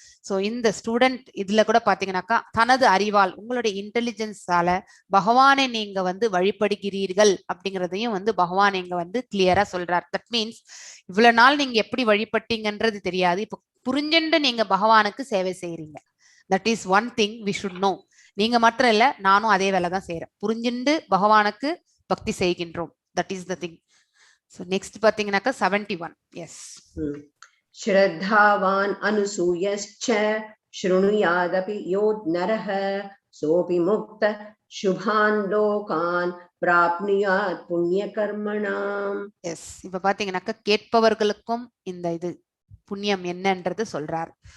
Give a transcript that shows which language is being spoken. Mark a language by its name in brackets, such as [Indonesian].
[Tamil] So இந்த student இதுல கூட பாத்தீங்கன்னாக்கா தனது அறிவால் உங்களுடைய இன்டெலிஜென்ஸால பகவானை நீங்க வந்து வழிபடுகிறீர்கள் அப்படிங்கிறதையும் வந்து பகவான் இங்க வந்து கிளியரா சொல்றார். தட் மீன்ஸ் இவ்வளவு நாள் நீங்க எப்படி வழிபட்டீங்கன்றது தெரியாது, இப்போ புரிஞ்சுண்டு நீங்க பகவானுக்கு சேவை செய்யறீங்க. [English] That is one thing we should know. [Tamil] நீங்க மட்டும் இல்ல, நானும் அதே வேலை தான் செய்யறேன். புரிஞ்சுண்டு பகவானுக்கு பக்தி செய்கின்றோம். [English] That is the thing. So next பாத்தீங்கன்னாக்கா 71. Yes. [Sanskrit] ஸ்ரத்தாவான் அனுசூயஸ்ச ஸ்ருணுயாதபி யோத் நரஹ சோபி முக்த சுபான் லோகான் பிராப்னுயாத் புண்ணிய கர்மணாம். [Tamil] எஸ், இப்ப பாத்தீங்கன்னாக்கா கேட்பவர்களுக்கும் இந்த இது புண்ணியம் என்னன்றது சொல்றார்.